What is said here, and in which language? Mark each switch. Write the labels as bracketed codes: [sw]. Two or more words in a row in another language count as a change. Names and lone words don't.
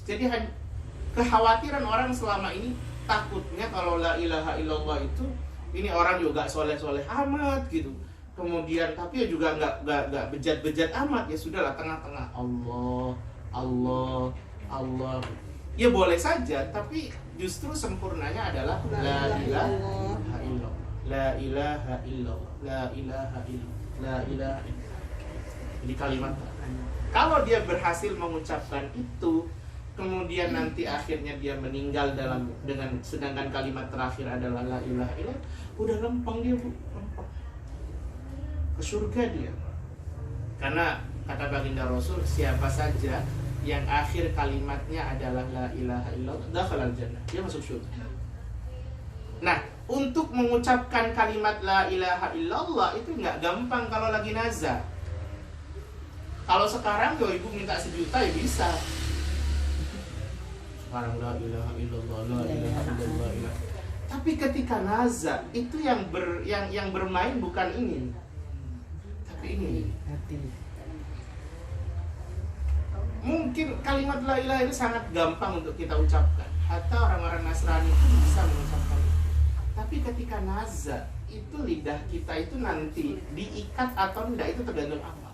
[id] Jadi kekhawatiran orang selama ini takutnya kalau [ar] لا إله إلا الله [id] itu, ini orang juga soleh-soleh amat gitu. Kemudian tapi ya juga nggak bejat-bejat amat, ya sudahlah tengah-tengah Allah. Ya boleh saja, tapi justru sempurnanya adalah [ar] لا إله إلا الله. لا إله إلا الله. لا إله إلا الله. لا إله إلا الله. [id] Jadi kalimat. Kalau dia berhasil mengucapkan itu, kemudian nanti akhirnya dia meninggal sedangkan kalimat terakhir adalah [ar] لا إله إلا الله, [id] udah lempeng dia, Bu. Lempeng. Ke surga dia. Karena kata baginda Rasul, siapa saja yang akhir kalimatnya adalah [ar] لا إله إلا الله, دخل الجنة, [id] dia masuk surga. Nah, untuk mengucapkan kalimat [ar] لا إله إلا الله [id] itu nggak gampang kalau lagi nazar. Kalau sekarang kalau ibu minta 1 juta ya bisa. [ar] Sekarang لا إله إلا الله، لا إله إلا الله. [id] Tapi ketika naza itu yang bermain bukan ini, tapi ini. Mungkin kalimat [ar] لا إله [id] itu sangat gampang untuk kita ucapkan. Hatta orang-orang Nasrani itu bisa mengucapkan itu. Tapi ketika naza itu lidah kita itu nanti diikat atau tidak itu tergantung apa.